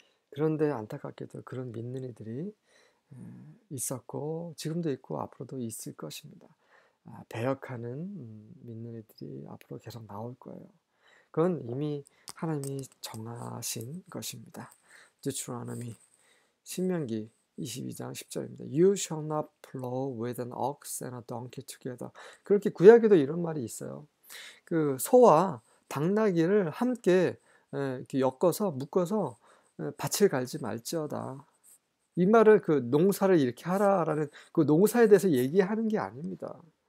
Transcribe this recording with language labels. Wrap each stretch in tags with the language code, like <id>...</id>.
<ko>그런데 안타깝게도 그런 믿는 이들이 있었고 지금도 있고 앞으로도 있을 것입니다. 배역하는 믿는 이들이 앞으로 계속 나올 거예요. 그건 이미 하나님이 정하신 것입니다. Deuteronomy 신명기 22장 10절입니다.</ko> <en>You shall not plow with an ox and a donkey together.</en> <ko>그렇게 구약에도 이런 말이 있어요. 그 소와 당나귀를 함께 이렇게 엮어서 묶어서 밭을 갈지 말지어다. 이 말을 그 농사를 이렇게 하라라는 그 농사에 대해서 얘기하는 게 아닙니다.</ko>